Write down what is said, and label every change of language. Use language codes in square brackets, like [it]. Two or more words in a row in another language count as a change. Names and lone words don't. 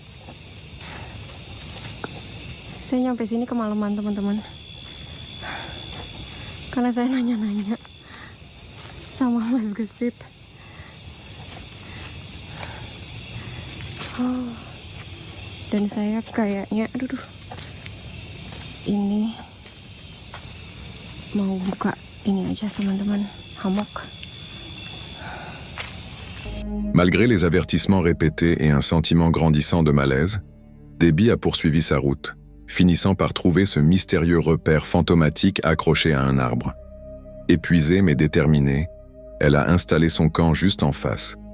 [id] Saya nyampe sini kemalaman teman-teman, karena saya nanya-nanya sama Mas Gesit. Dan saya kayaknya, ini mau buka ini aja teman-teman, hammock. [fr] Malgré les avertissements répétés et un sentiment grandissant de malaise, Debbie a poursuivi sa route, finissant par trouver ce mystérieux repère fantomatique accroché à un arbre. Épuisée mais déterminée, elle a installé son camp juste en face.